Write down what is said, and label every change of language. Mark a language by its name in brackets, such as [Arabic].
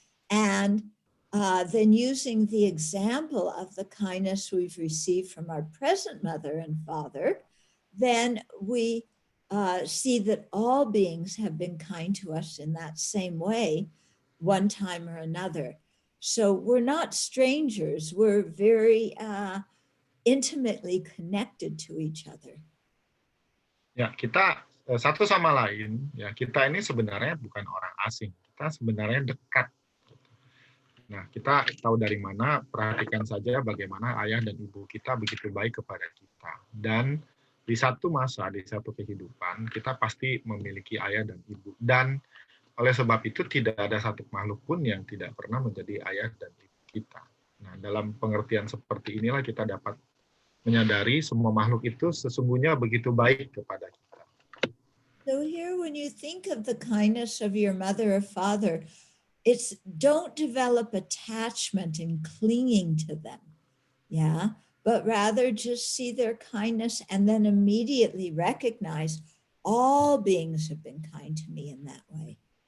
[English] And then using the example of the kindness we've received from our present mother and father, then we see that all beings have been kind to us in that same way, one time or another. So we're not strangers. We're very intimately connected to each other. [Indonesian] Ya, kita satu sama lain, ya kita ini sebenarnya bukan orang asing. Kita sebenarnya dekat. Nah, kita tahu dari mana, perhatikan saja bagaimana ayah dan ibu kita begitu baik kepada kita. Dan di satu masa, di satu kehidupan, kita pasti memiliki ayah dan ibu. Dan oleh sebab itu tidak ada satu makhluk pun yang tidak pernah menjadi ayah dan ibu kita. Nah, dalam pengertian seperti inilah kita dapat menyadari semua makhluk itu sesungguhnya begitu baik kepada kita. [English] So here, when you think of the kindness of your mother or father, it's don't develop attachment and clinging to them, yeah, but rather just see their kindness and then immediately recognize all beings have been kind to me in that way.